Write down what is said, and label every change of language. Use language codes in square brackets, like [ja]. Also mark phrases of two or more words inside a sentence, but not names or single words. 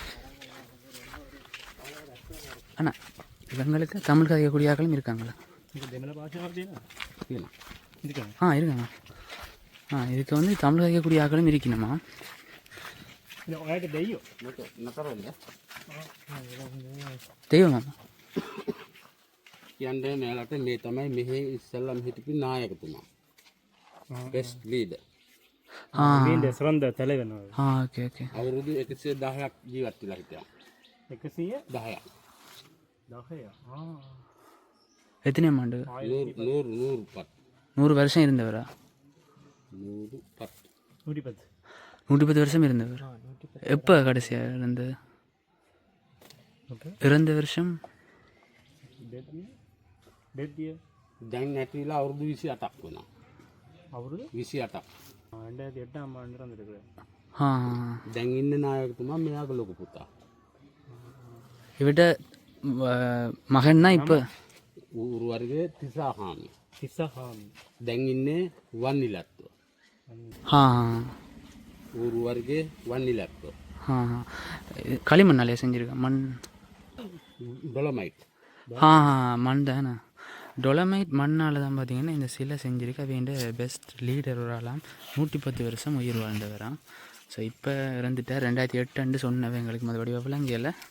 [ta] ஆனால் இவங்களுக்கு தமிழ் கதைக்கக்கூடிய ஆக்களும் இருக்காங்களா? இருக்காங்க. இதுக்கு வந்து தமிழ் கதைக்கக்கூடிய ஆக்களும் இருக்கணுமா? தெய்வம் [si] කියන්නේ මෙයාලට මේ තමයි මෙහි ඉස්සල්ලාම හිටපු නායකතුමා. [en] best leader. [si] ලීඩර් සිරන්ද [ta] தலைவன். [en] okay okay. [si] අවුරුදු 110ක් ජීවත් වෙලා හිටියා. 110. [ta] எத்தனை ஆண்டு? 100 வருஷம் இருந்தவரா? 110 வருஷம் இருந்தவர். எப்போ கடைசியாக இருந்தது? இறந்த வருஷம் [si] දැන් නැතිලා අවුරුදු 28ක් වෙනවා. අවුරුදු 28ක්. [ta] 2008 ஆண்டு இறந்துருக்காரு. [si] දැන් ඉන්න නායකතුමා මෙයාගේ ලොකු පුතා. [ta] இவட்ட மகன் தான் இப்போ [si] ඌරු වර්ගයේ තිසාහාමි. දැන් ඉන්නේ වන්නිලත්ව. ඌරු වර්ගයේ වන්නිලත්ව. [ta] களிமண்ணாலே செஞ்சிருக்கேன். மண் டொலமைட். மண் தானே டொலமைட் மண்ணால் தான் பார்த்தீங்கன்னா இந்த சிலை செஞ்சுருக்கு வேண்டிய [en] best leader [ta] ஒரு ஆளாம் 110 வருஷம் உயிர் வாழ்ந்தவராம். ஸோ இப்போ இறந்துட்டார் 2008 சொன்னவன் எங்களுக்கு மறுபடி விளங்கியல.